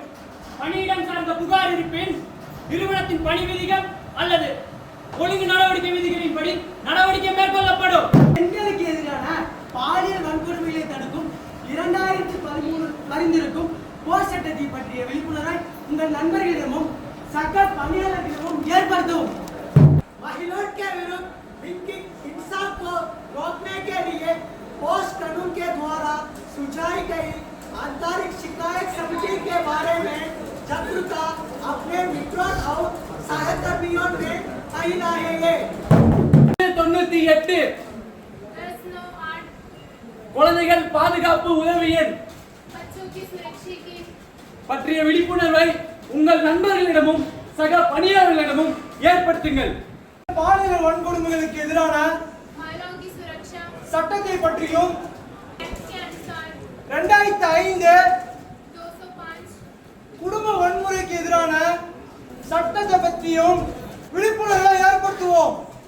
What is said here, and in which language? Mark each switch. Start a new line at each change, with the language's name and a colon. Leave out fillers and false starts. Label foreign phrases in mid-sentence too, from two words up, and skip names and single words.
Tamil: பணியிடம் சார்ந்த புகார் இருப்பின் நிறுவனத்தின் பணி விதிகள் அல்லது ஒழுங்கு நடவடிக்கை விதிகளின்படி நடவடிக்கை மேற்கொள்ளப்படும். பெண்களுக்கு எதிரான பாலியல் வன்கொடுமைகளை தடுக்கும் 2013 பரிந்துரைக்கும் போஸ்ட் சட்டத்தை பற்றிய விழிப்புணர்வை உங்கள் நண்பர்களிடமும் சக பணியாளர்களிடமும் ஏற்படுத்தவும்.
Hindi: महिलाओं के विरुद्ध लिंगिक हिंसा को रोकने के लिए पोस्ट कानून के द्वारा सुझाई गई आंतरिक शिकायत समिति के बारे में जागरूकता अपने मित्रों और सहकर्मियों में फैला है.
Tamil: 98 குழந்தைகள் பாதுகாப்பு உதவி எண் பற்றிய விழிப்புணர்வை உங்கள் நண்பர்களிடமும் சக பணியாளர்களிடமும் ஏற்படுத்துங்கள். பாலியல் வன்கொடுமைகளுக்கு எதிரான சட்டத்தை பற்றியும் 2005 குடும்ப வன்முறைக்கு எதிரான சட்டத்தை பற்றியும் விழிப்புணர்வை ஏற்படுத்துவோம்.